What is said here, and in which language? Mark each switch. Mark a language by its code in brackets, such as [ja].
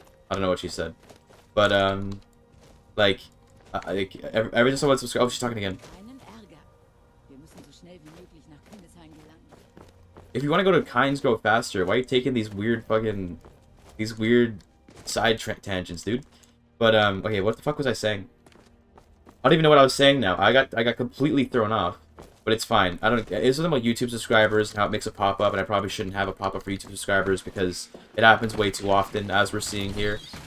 [en] I don't know what she said. But, like every time someone subscribes... Oh, she's talking again. [de] Keinen Ärger. Wir müssen so schnell wie möglich nach Kindesheim gelangen. [en] If you want to go to Kynesgrove faster, why are you taking these weird fucking... These weird side tangents, dude? But, okay, what the fuck was I saying? I don't even know what I was saying now. I got completely thrown off. But it's fine. I don't... It's something about YouTube subscribers and how it makes a pop-up, and I probably shouldn't have a pop-up for YouTube subscribers because it happens way too often, as we're seeing here.